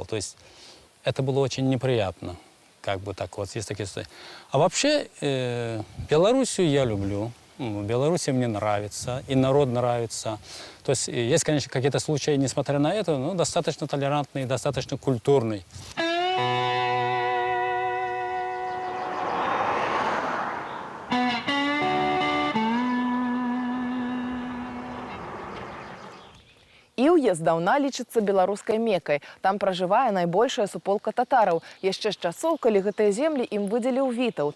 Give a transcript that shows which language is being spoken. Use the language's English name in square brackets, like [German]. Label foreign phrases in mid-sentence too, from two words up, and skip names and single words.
[Russian] То есть это было очень неприятно. Так вот, есть такие истории. А вообще, Белоруссию я люблю. Белоруссия мне нравится, и народ нравится. То есть есть, конечно, какие-то случаи, несмотря на это, но достаточно толерантный, достаточно культурный. [Belarusian] Іўе здаўна лічыцца беларускай мекай. Там пражывае найбольшая суполка татараў. Яшчэ з часоў, калі гэтыя землі ім выдзеліў Вітаўт.